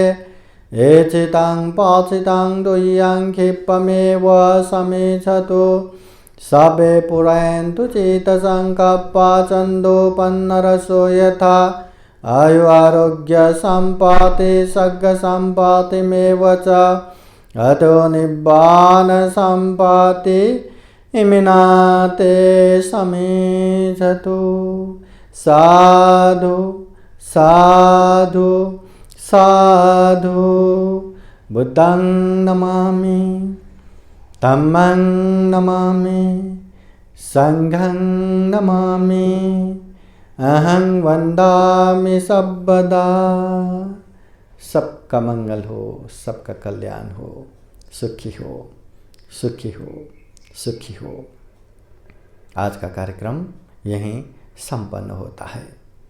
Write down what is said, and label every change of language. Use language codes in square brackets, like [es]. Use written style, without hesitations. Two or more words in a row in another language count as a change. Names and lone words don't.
[pi] एचितं पाचितं दुह्यं क्षिप्रमेव समेच्छतु, सबे पुरन्तु चित्तसङ्कल्पा चन्दोपन्नरसो यथा। आयु आरोग्य सम्पत्ति सग्ग सम्पत्तिमेव च, अतो निब्बान सम्पत्ति इमिनाते समेच्छतु। साधु साधु साधु। बुद्धं नमामि, धम्मं नमामि, संघं नमामि, अहं वन्दामि सर्वदा। [hi] सबका मंगल हो, सबका कल्याण हो, सुखी हो, सुखी हो, सुखी हो। आज का कार्यक्रम यहीं संपन्न होता है।